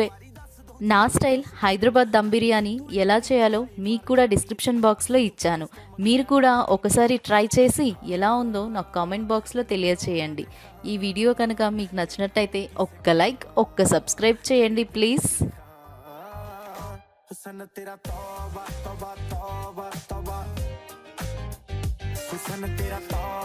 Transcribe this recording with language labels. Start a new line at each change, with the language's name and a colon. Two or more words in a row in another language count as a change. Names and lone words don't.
Telugu: నా స్టైల్ హైదరాబాద్ దమ్ బిర్యానీ ఎలా చేయాలో మీకు కూడా
English: description box
Telugu: ఇచ్చాను. మీరు కూడా ఒకసారి ట్రై చేసి ఎలా ఉందో నాకు
English: comment box
Telugu: తెలియచేయండి. ఈ వీడియో కనుక మీకు నచ్చినట్టయితే ఒక్క లైక్, ఒక్క సబ్స్క్రైబ్ చేయండి ప్లీజ్.
Hindi: हुसन तेरा तौबा तौबा तौबा तौबा हुसन तेरा